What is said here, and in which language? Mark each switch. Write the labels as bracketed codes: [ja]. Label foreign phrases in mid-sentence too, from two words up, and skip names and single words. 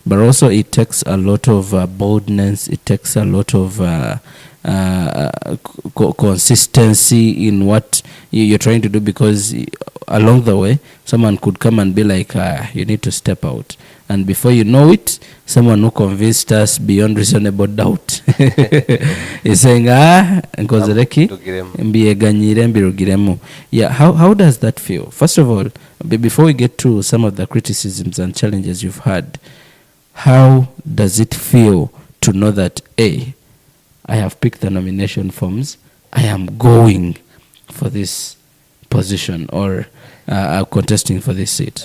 [en] but also it takes a lot of boldness. It takes a lot of consistency in what you're trying to do, because along the way someone could come and be like, you need to step out, and before you know it, someone who convinced us beyond reasonable doubt is saying, [nyn] nkozereki mbiyeganyire mbirugiremu. [en] Yeah, how does that feel? First of all, before we get to some of the criticisms and challenges you've had, how does it feel to know that I have picked the nomination forms, I am going for this position, or contesting for this seat?